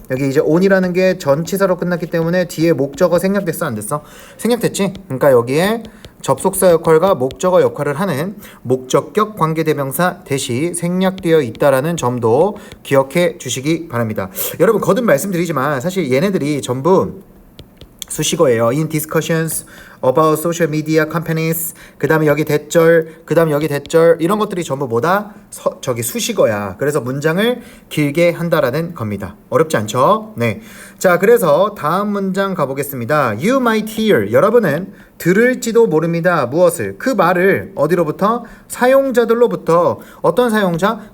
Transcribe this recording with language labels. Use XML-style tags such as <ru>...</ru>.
<ko>여기 이제 on이라는 게 전치사로 끝났기 때문에 뒤에 목적어 생략됐어, 안 됐어? 생략됐지? 그러니까 여기에 접속사 역할과 목적어 역할을 하는 목적격 관계대명사 대시 생략되어 있다라는 점도 기억해 주시기 바랍니다. 여러분, 거듭 말씀드리지만 사실 얘네들이 전부 수식어예요.</ko> <en>In discussions about social media companies.</en> <ko>그 다음에 여기 대절, 그 다음에 여기 대절, 이런 것들이 전부 뭐다? 수식어야. 그래서 문장을 길게 한다라는 겁니다. 어렵지 않죠? 네. 자, 그래서 다음 문장 가보겠습니다.</ko> <en>You might hear.</en> <ko>여러분은 들을지도 모릅니다. 무엇을? 그 말을 어디로부터? 사용자들로부터. 어떤 사용자?</ko>